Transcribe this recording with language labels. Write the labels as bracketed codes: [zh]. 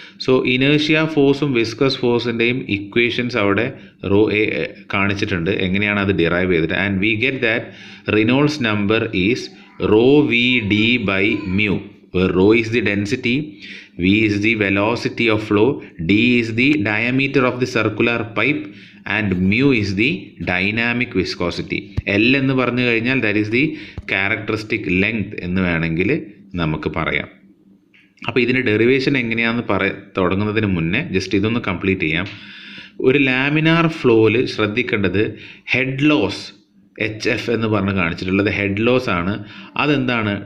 [ml] So inertia ഫോഴ്സും viscous ഫോഴ്സിൻ്റെയും equations അവിടെ കാണിച്ചിട്ടുണ്ട്, എങ്ങനെയാണ് അത് ഡിറൈവ് ചെയ്തിട്ട്. [en] And we get that Reynolds number is ρVd/μ, where ρ is the density, V is the velocity of flow, d is the diameter of the circular pipe and mu is the dynamic viscosity. [ml] L എന്ന് പറഞ്ഞു കഴിഞ്ഞാൽ [en] that is the characteristic length [ml] എന്ന് വേണമെങ്കിൽ നമുക്ക് പറയാം. അപ്പോൾ ഇതിൻ്റെ derivation എങ്ങനെയാണെന്ന് തുടങ്ങുന്നതിന് മുന്നേ ജസ്റ്റ് ഇതൊന്ന് കംപ്ലീറ്റ് ചെയ്യാം. ഒരു ലാമിനാർ ഫ്ലോയിൽ ശ്രദ്ധിക്കേണ്ടത് ഹെഡ് ലോസ് HF എന്ന് പറഞ്ഞ് കാണിച്ചിട്ടുള്ളത് ഹെഡ് ലോസ് ആണ്. അതെന്താണ്?